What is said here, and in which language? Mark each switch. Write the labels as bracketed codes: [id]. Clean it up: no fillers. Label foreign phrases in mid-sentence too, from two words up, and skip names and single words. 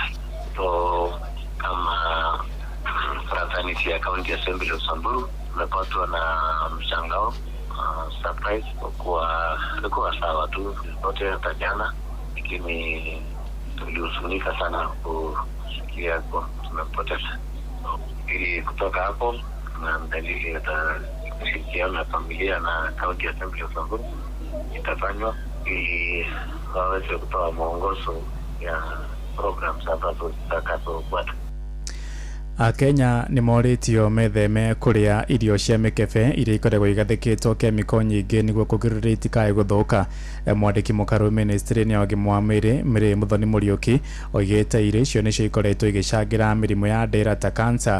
[sw] So kama fraternity ya County Assembly of Samburu tumepatwa na mshangao, surprise, kwa kuwa alikuwa sawa tu zote hata jana, lakini tulihuzunika sana kusikia kwa tumempoteza. Ili kutoka hapo na dalili ya kushirikiana na familia na County Assembly of Samburu itafanywa ili waweze kutoa mwongozo ya programs ambazo zitakazofuata. [ki] Akenya nĩ morĩtio metheme kũrĩa irio cia mĩkebe iria ikoragwo igathĩkĩtwo kemiko nyingĩ nĩguo kũgirĩrĩria itikae gũthũka. Mwandĩki mũkarũ ministry-inĩ ya ũgima wa mwĩrĩ Mary Muthoni Mũriũki oigĩte irio icio nĩcio ikoretwo igĩcangĩra mĩrimũ ya ndĩra ta cancer.